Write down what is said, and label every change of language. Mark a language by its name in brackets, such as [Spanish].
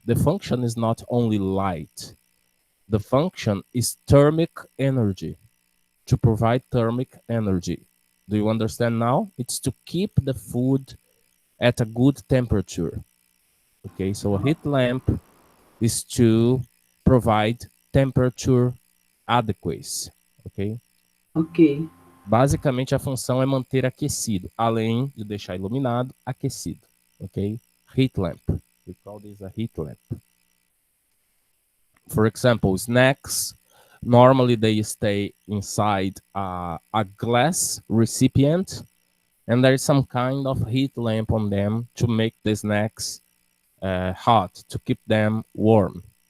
[English] The function is not only light. The function is thermic energy, to provide thermic energy. Do you understand now? It's to keep the food at a good temperature. Okay, so a heat lamp is to provide temperature adequacy. Ok? Ok. [Portuguese] Basicamente, a função é manter aquecido, além de deixar iluminado, aquecido. [English] Ok? Heat lamp. We call this a heat lamp. For example, snacks, normally they stay inside a glass recipient, and there is some kind of heat lamp on them to make the snacks hot, to keep them warm.